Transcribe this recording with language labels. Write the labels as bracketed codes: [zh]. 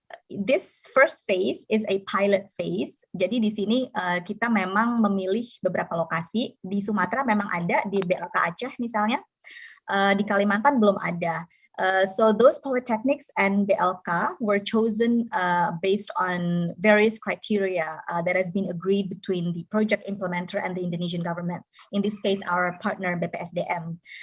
[en] This first phase is a pilot phase. [id] Jadi di sini kita memang memilih beberapa lokasi. Di Sumatera memang ada, di BLK Aceh misalnya. Di Kalimantan belum ada. [en] So those polytechnics and BLK were chosen based on various criteria that has been agreed between the project implementer and the Indonesian government. In this case, our partner BPSDM.